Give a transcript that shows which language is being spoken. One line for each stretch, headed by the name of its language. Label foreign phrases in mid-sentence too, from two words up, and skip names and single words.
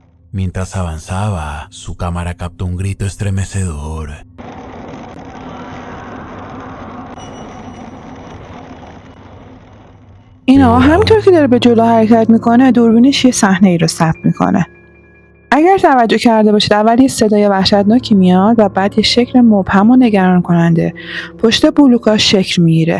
Spanish: Mientras avanzaba, su cámara captó un grito estremecedor.
Persian: اینا همینطور که داره به جلو حرکت میکنه دوربینش یه صحنه ای رو ثبت میکنه. اگر توجه کرده باشید اول یه صدای وحشتناکی میاد و بعد یه شکل مبهم و نگران کننده پشت بلوکا شکل میگیره.